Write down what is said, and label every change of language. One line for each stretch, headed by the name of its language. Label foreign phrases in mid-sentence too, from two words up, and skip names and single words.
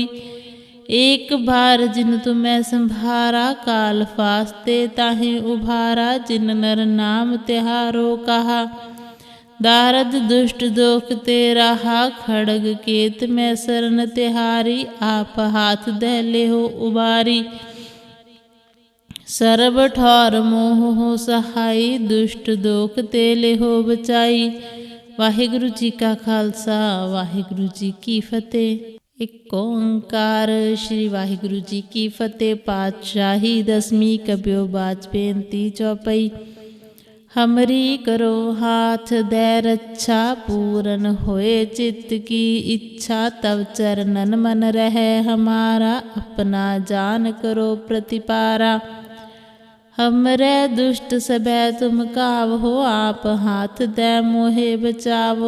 Braj: एक बार जिन तुम्हें संभारा, काल फास्ते ताहि उभारा। जिन नर नाम तिहारो कहा, दारद दुष्ट दोख ते रहा। खड़ग केत में शरण तिहारी, आप हाथ दहले हो उबारी। ਸਰਬ ਠੌਰ ਮੋਹ ਹੋ ਸਹਾਈ, ਦੁਸ਼ਟ ਦੋਖ ਤੇ ਲਿਹੋ ਬਚਾਈ।
Punjabi: ਵਾਹਿਗੁਰੂ ਜੀ ਕਾ ਖਾਲਸਾ, ਵਾਹਿਗੁਰੂ ਜੀ ਕੀ ਫਤਿਹ। ਇੱਕ ਓੰਕਾਰ। ਸ੍ਰੀ ਵਾਹਿਗੁਰੂ ਜੀ ਕੀ ਫਤਿਹ। ਪਾਤਸ਼ਾਹੀ ਦਸਵੀਂ ਕਬਿਓ ਬਾਚ ਬੇਨਤੀ ਚੌਪਈ।
Braj: हमरी करो हाथ दे रक्षा, पूरन होए चित्त की इच्छा। तब चरणन मन रहे हमारा, अपना जान करो प्रतिपारा। हमरे दुष्ट सबे तुम कावहो, आप हाथ दे मोहे बचावो।